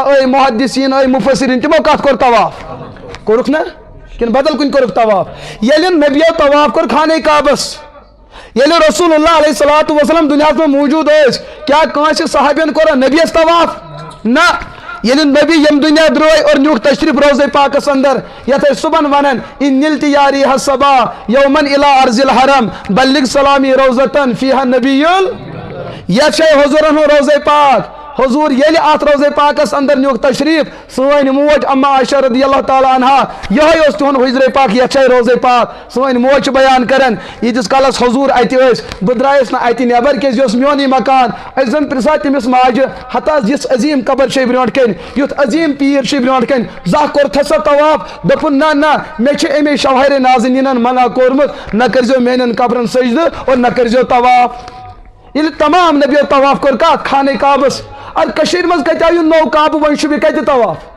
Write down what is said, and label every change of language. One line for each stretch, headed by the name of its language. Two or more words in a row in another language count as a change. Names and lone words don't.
Kashmiri: ٲے محدثیٖن ٲے مفسرین تِمو کتھ کوٚر طواف کوٚرُکھ نا کِنہٕ بدل کُنہِ کوٚرُکھ طواف ییٚلہِ نبیو طواف کوٚر خانہ کعبس ییٚلہِ
Arabic: رسول اللہ علیہ الصلوۃ والسلام
Kashmiri: دُنیاہس منٛز موٗجوٗد ٲسۍ کیٛاہ کٲنٛسہِ صحابین کوٚرا نبیس طواف نہ ییٚلہِ نبی ییٚمہِ دُنیا درٛٲے اور نیوٗکھ تشریف روزے پاکس اندر یتھ أسۍ صُبحن ونان
Arabic: ان نِلتِ یاری حصبا یومن الا ارض الحرم بلغ سلامی روزتن فیہا نبی
Kashmiri: یتھ چھے حضوٗرن ہُنٛد روزے پاک حضوٗر ییٚلہِ اتھ روزے پاکس اندر نیوٗکھ تشریف سٲنۍ موج اما عائشہ
Arabic: رضی اللہ تعالیٰ عنہا
Kashmiri: یِہوے اوس تِہُنٛد حجرے پاک یتھ چھے روزے پاک سٲنۍ موج چھِ بیان کران ییٖتِس کالس حضوٗر اتہِ ٲسۍ بہٕ درٛایس نہٕ اتہِ نٮ۪بر کیازِ یہِ اوس میونٕے مکان أسۍ زن پرژھان تٔمِس ماجہِ ہتا یِژھ عظیٖم قبر چھے برونٛٹھ کَنۍ یُتھ عظیٖم پیٖر چھُ برونٛٹھ کَنۍ زانٛہہ کوٚرتھا سا طواف دوٚپُن نہ مےٚ چھِ اَمے شوہرِ نازنیٖنن منع کوٚرمُت نہ کٔرزیٚو میانٮ۪ن قبرن سجدٕ اور نہ کٔرزیٚو طواف ییٚلہِ تمام نبیو طواف کوٚر کتھ خانہ کعبس ادٕ کٔشیٖرِ منٛز کتہِ آو یہِ نوٚو کعبہٕ وۄنۍ چھُ بیٚیہِ کتہِ طواف